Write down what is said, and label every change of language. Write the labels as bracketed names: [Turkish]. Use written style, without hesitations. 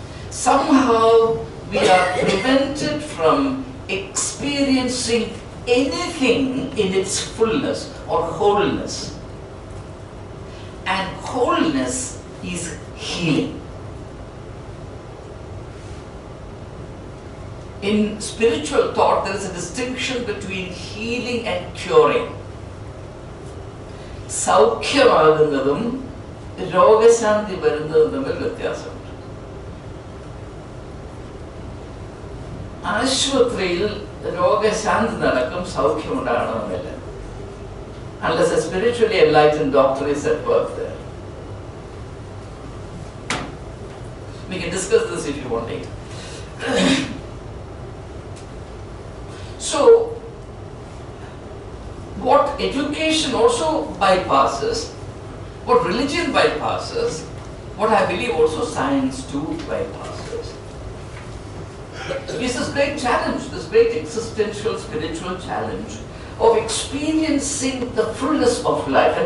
[English] Somehow we are prevented from experiencing anything in its fullness or wholeness. And wholeness is healing. In spiritual thought, there is a distinction between healing and curing. [Malayalam] സൗഖ്യമാകുന്നതും രോഗശാന്തി വരുന്നതും തമ്മിൽ വ്യത്യാസമുണ്ട്. ആശുപത്രിയിൽ രോഗശാന്തി നടക്കും, സൗഖ്യമുണ്ടാകണമെന്നില്ല. [English] Unless a spiritually enlightened doctor is at work there. We can discuss this if you want later. So, what education also bypasses, what religion bypasses, what I believe also science too bypasses, is this great challenge, this great existential spiritual challenge of experiencing the fullness of life.